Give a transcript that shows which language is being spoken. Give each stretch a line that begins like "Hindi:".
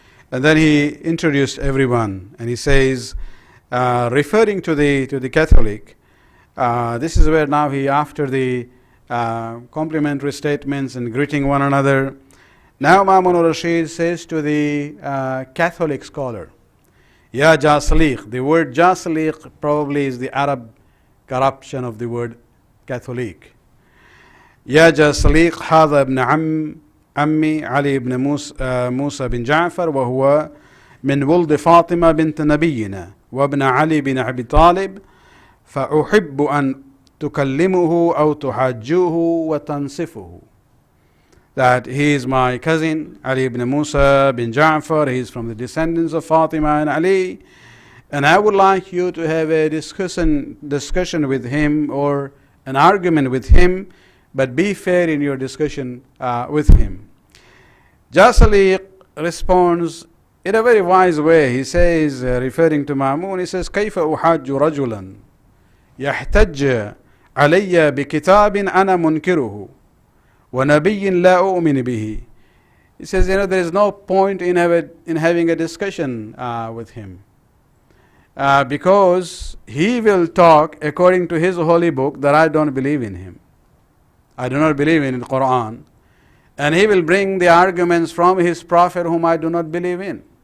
English: And then he introduced everyone, and he says, referring to the Catholic, this is where now after the complimentary statements and greeting one another, now Ma'mun Rashid says to the Catholic scholar, Ya Jasliq. The word Jasliq probably is the Arab corruption of the word Catholic.
Arabic: يا جاسليق هذا ابن عمي علي بن موسى بن جعفر وهو من ولد فاطمة بنت نبينا وابن علي بن أبي طالب فأحب أن تكلمه أو تحاجوه وتنصفه.
English: That he is my cousin Ali ibn Musa bin Ja'far. He is from the descendants of Fatima and Ali, and I would like you to have a discussion with him or an argument with him, but be fair in your discussion with him. Jasaliq responds in a very wise way. He says, referring to Ma'mun, he says,
Arabic: كيف أحاج رجلا يحتج علي بكتاب أنا منكره وَنَبِيٍّ لَا أُؤْمِنِ بِهِ.
English: He says, there is no point in having a discussion with him. Because he will talk according to his holy book that I don't believe in him. I do not believe in the Quran. And he will bring the arguments from his prophet whom I do not believe in.